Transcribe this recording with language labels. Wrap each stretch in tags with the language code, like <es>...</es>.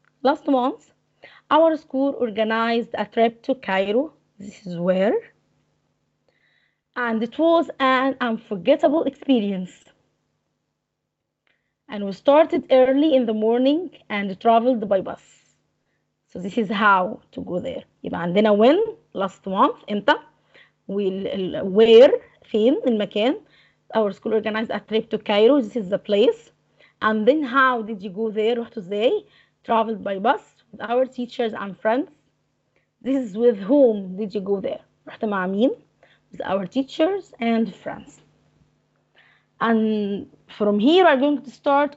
<en>Last month, our school organized a trip to Cairo. This is where. And it was an unforgettable experience. And we started early in the morning and traveled by bus. So this is how to go there.</en> <ar>يبقى عندنا when, last month, امتى, where, فين, المكان.</ar> <en>Our school organized a trip to Cairo. This is the place. And then how did you go there?</en> <ar>رحتوا ازاي?</ar> <en>Traveled by bus with our teachers and friends. This is with whom did you go there?</en> <ar>رحت مع مين?</ar> <en>With our teachers and friends. And from here we are going to start.</en>